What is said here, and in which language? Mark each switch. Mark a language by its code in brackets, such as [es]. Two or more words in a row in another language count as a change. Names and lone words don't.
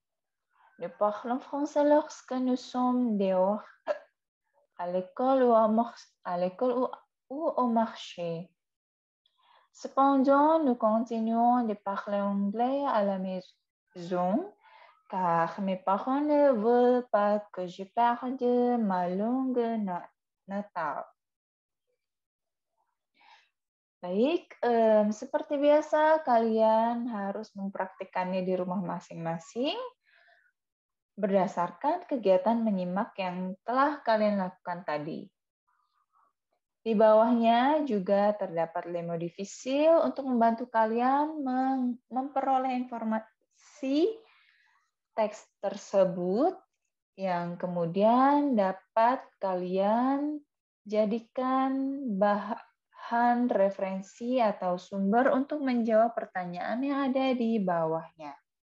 [fr] Nous parlons français lorsque nous sommes dehors, à l'école ou au marché. Cependant, nous continuons de parler anglais à la maison car mes parents ne veulent pas que je perde ma langue natale. [id] Baik, seperti biasa kalian harus mempraktikkannya di rumah masing-masing berdasarkan kegiatan menyimak yang telah kalian lakukan tadi. Di bawahnya juga terdapat [fr] lemo difficile [id] untuk membantu kalian memperoleh informasi teks tersebut yang kemudian dapat kalian jadikan bahan referensi atau sumber untuk menjawab pertanyaan yang ada di bawahnya.